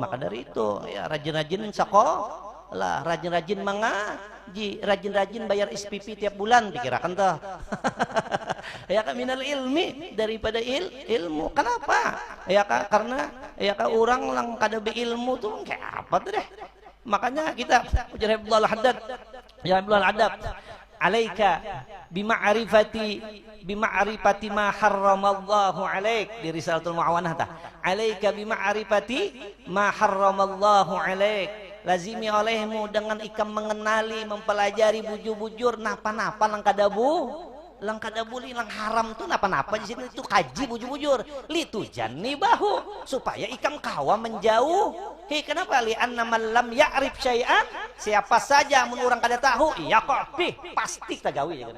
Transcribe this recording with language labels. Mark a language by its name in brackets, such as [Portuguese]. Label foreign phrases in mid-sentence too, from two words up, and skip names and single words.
[Banjar] Maka dari itu ya rajin-rajin sekolah, rajin-rajin mengaji, rajin-rajin bayar SPP tiap bulan, dikirakan tuh. Ya kan [Arabic] من العلم, [Banjar] daripada ilmu. Kenapa? Ya kan karena ya kan orang yang kada beilmu tuh kayak apa tuh deh. Makanya kita ujar Abdullah Haddad, ya Abdullah Adab, [Arabic] عليك بمعرفة ما حرم الله عليك, [Banjar] di Risalatul Muawanah ta. [Arabic] عليك بمعرفة ما حرم الله عليك. [Banjar] Lazimi olehmu dengan ikam mengenali, mempelajari bujur-bujur napa-napa lang kadabuli lang haram tuh napa-napa di sini itu kaji bujur-bujur. [Arabic] لتجتنبه, [Banjar] supaya ikam kawa menjauh. Hei, kenapa? [Arabic] لأن من لم يعرف شيئا, [Banjar] siapa saja mun urang kada tahu, iya kok pasti tagawi ya kan.